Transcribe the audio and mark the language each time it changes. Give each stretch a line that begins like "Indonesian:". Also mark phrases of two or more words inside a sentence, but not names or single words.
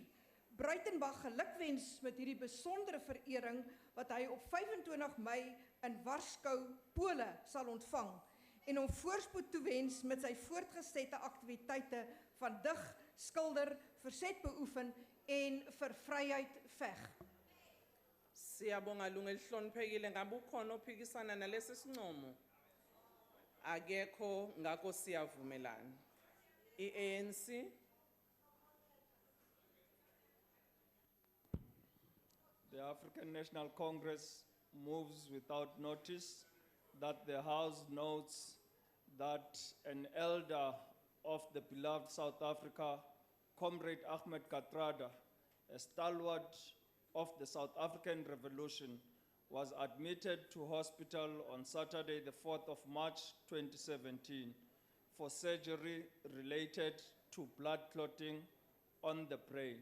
Afrikaans: Bruitenberg gelukwens met hierdie besondere verering wat hy op 25 Mei in Warskou, Pole sal ontvang en hom voorspoed toewens met sy voortgesette aktiwiteite van dig, skilder, verzet beoefen en vir vryheid veg.
Zulu: Siyabonga lunga elihloniphekile, ngabe ukhona ophikisana nalesi sinqumo? Akekho, ngakho siyavumelana. I-ANC.
English: The African National Congress moves without notice that the House notes that an elder of the beloved South Africa, Comrade Ahmed Kathrada, a stalwart of the South African Revolution, was admitted to hospital on Saturday, the 4th of March 2017, for surgery related to blood clotting on the brain.